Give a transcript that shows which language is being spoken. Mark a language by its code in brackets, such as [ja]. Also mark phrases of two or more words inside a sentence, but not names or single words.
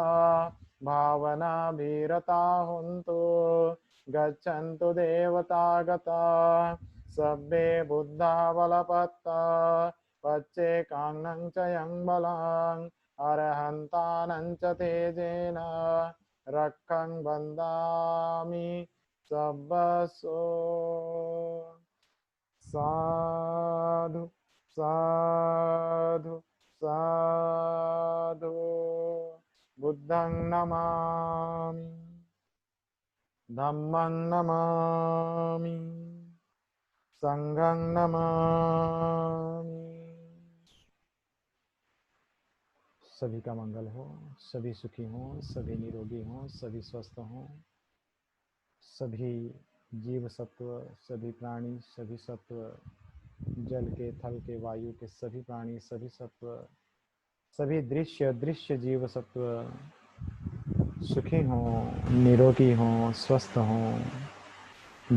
[pi] भावनाभिरता हन्तु, गच्छन्तु देवतागता। सर्वे बुद्धा बलवत्ता, पच्चेकाङ्गं च यं बलं, अरहन्तानं च तेजेन रक्षं वन्दामि सर्वसो। साधु साधु साधु। बुद्धं नमामि, धम्मं नमामि, संघं नमामि। [hi] सभी का मंगल हो, सभी सुखी हों, सभी निरोगी हों, सभी स्वस्थ हों। सभी जीव सत्व, सभी प्राणी, सभी सत्व, जल के, थल के, वायु के सभी प्राणी, सभी सत्व, सभी दृश्य दृश्य जीव सत्व सुखी हों, निरोगी हों, स्वस्थ हों।